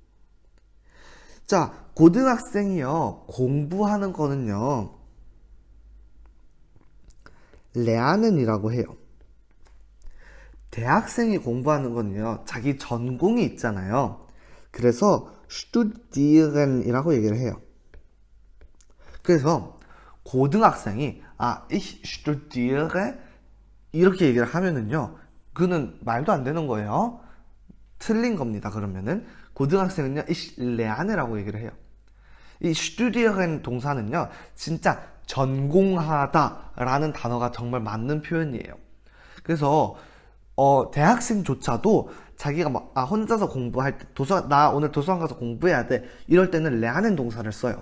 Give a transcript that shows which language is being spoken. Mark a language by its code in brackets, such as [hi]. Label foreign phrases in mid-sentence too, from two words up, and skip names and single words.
[ko] 자, 고등학생이요, 공부하는 거는요, 레아는이라고 해요. 대학생이 공부하는 거는요, 자기 전공이 있잖아요. 그래서 스튜디른이라고 얘기를 해요. 그래서 고등학생이 [de] ich studiere [ko] 이렇게 얘기를 하면은요, 그는 말도 안 되는 거예요. 틀린 겁니다. 그러면은 고등학생은요, [de] ich lerne [ko] 라고 얘기를 해요. 이 studieren 동사는요, 진짜 전공하다라는 단어가 정말 맞는 표현이에요. 그래서 대학생조차도 자기가 막 혼자서 공부할 때 나 오늘 도서관 가서 공부해야 돼 이럴 때는 lernen 동사를 써요.